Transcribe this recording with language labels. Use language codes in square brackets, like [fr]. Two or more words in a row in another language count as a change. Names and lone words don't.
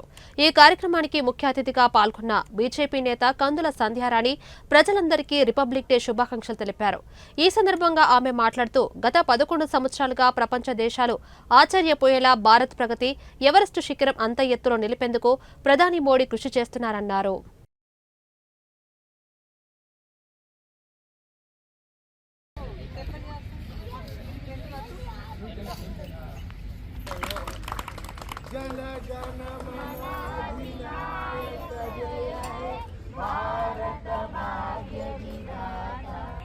[te] ఈ కార్యక్రమానికి ముఖ్య అతిథిగా పాల్గొన్న బీజేపీ నేత కందుల సంధ్యారాణి ప్రజలందరికీ [en] Republic Day [te] శుభాకాంక్షలు తెలిపారు. ఈ సందర్భంగా ఆమె మాట్లాడుతూ గత 11 సంవత్సరాలుగా ప్రపంచ దేశాలు ఆశ్చర్యపోయేలా భారత్ ప్రగతి ఎవరెస్టు శిఖరం అంత ఎత్తులో నిలిపేందుకు ప్రధాని మోడీ కృషి చేస్తున్నారన్నారు. [hi] जन गण मन अधिनायक जय हे भारत भाग्य विधाता।